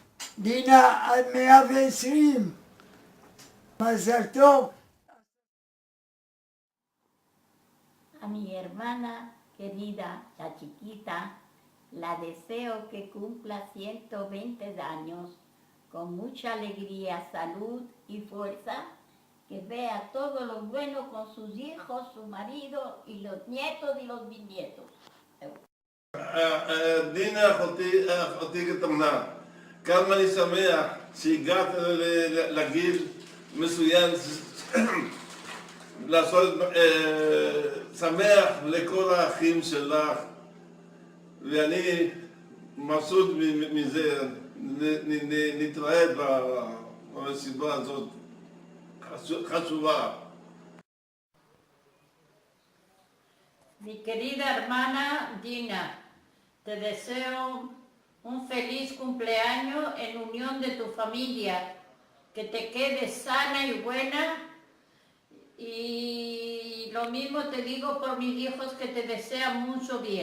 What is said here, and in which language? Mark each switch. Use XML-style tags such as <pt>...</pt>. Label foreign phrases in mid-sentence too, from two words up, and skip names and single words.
<he>דינה עד 120. מזל טוב.</he> <es>A mi hermana querida, la chiquita, la deseo que cumpla 120 años con mucha alegría, salud y fuerza, que vea todo lo bueno con sus hijos, su marido y los nietos y los bisnietos.</es> <he>דינה, אחותי קטנה, כמה אני שמח שהגעת לגיל מסוים לעשות שמח לכל האחים שלך, ואני מבסוט מזה. נתראה במסיבה הזאת חשובה.</he> <es>Mi querida hermana Dina, te deseo un feliz cumpleaños en unión de tu familia, que te quedes sana y buena, y lo mismo te digo por mis hijos, que te desean mucho bien.</es>